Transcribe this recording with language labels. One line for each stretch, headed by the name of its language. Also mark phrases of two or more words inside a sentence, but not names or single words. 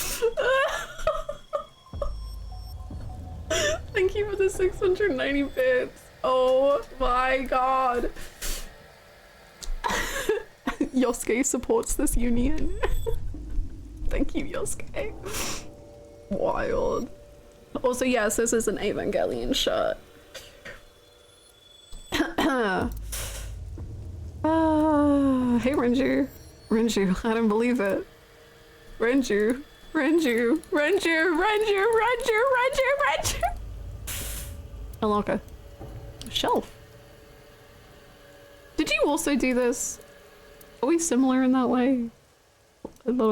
English: Thank you for the 690 bits. Oh my god. Yosuke supports this union. Thank you, Yosuke. Wild. Also, yes, this is an Evangelion shirt. Hey, Renju. Renju, I don't believe it. Renju. Renju. Renju. Renju. Renju. Renju. Renju. Alaka. Shelf. Did you also do this? Are we similar in that way?